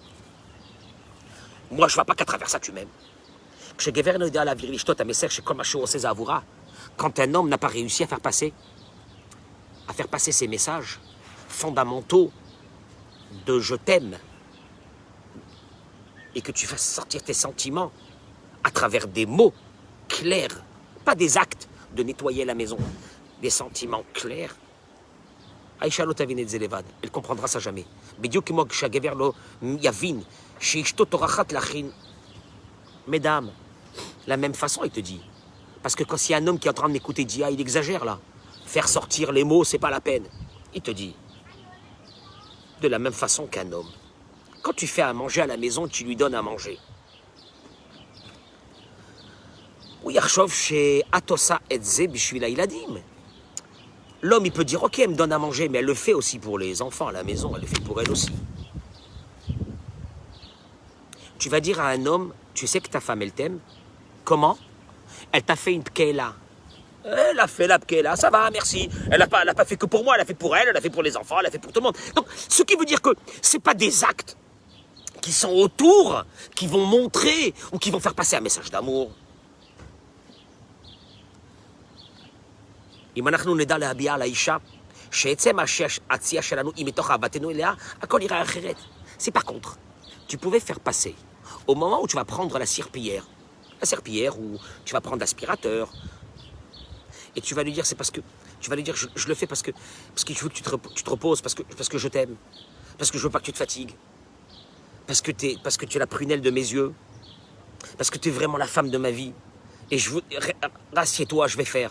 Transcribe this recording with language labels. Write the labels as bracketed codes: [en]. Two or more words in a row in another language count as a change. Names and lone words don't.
[fr] Moi, je ne vois pas qu'à travers ça, tu m'aimes. Quand un homme n'a pas réussi à faire passer ses messages fondamentaux de je t'aime et que tu fasses sortir tes sentiments à travers des mots clairs, pas des actes de nettoyer la maison, des sentiments clairs. [he] Aïcha לא תבין את זה לבד, [fr] elle comprendra ça jamais. [he] בדיוק כמו שהגבר לא יבין שאשתו טורחת להכין. [fr] Mesdames, la même façon, il te dit. Parce que quand il y a un homme qui est en train d'écouter Dia, il exagère là. Faire sortir les mots, c'est pas la peine. Il te dit. De la même façon qu'un homme. Quand tu fais à manger à la maison, tu lui donnes à manger. [he] הוא יחשוב שאת עושה את זה בשביל הילדים. [fr] L'homme, il peut dire, ok, elle me donne à manger, mais elle le fait aussi pour les enfants à la maison, elle le fait pour elle aussi. Tu vas dire à un homme, tu sais que ta femme, elle t'aime. Comment? Elle t'a fait une pkeila. Elle a fait la pkeila, ça va, merci. Elle n'a pas fait que pour moi, elle a fait pour elle, elle a fait pour les enfants, elle a fait pour tout le monde. Donc, ce qui veut dire que ce n'est pas des actes qui sont autour, qui vont montrer ou qui vont faire passer un message d'amour. [he] אם אנחנו נדע להביע על האישה, שעצם העשייה שלנו היא מתוך אהבתנו אליה, הכל ייראה אחרת. [fr] C'est par contre, tu pouvais faire passer, au moment où tu vas prendre la serpillière où tu vas prendre l'aspirateur, et tu vas lui dire, c'est parce que, tu vas lui dire, je le fais parce que je veux que tu te reposes, parce que je t'aime, parce que je veux pas que tu te fatigues, parce que tu es la prunelle de mes yeux, parce que tu es vraiment la femme de ma vie, et je veux, rassieds-toi, je vais faire.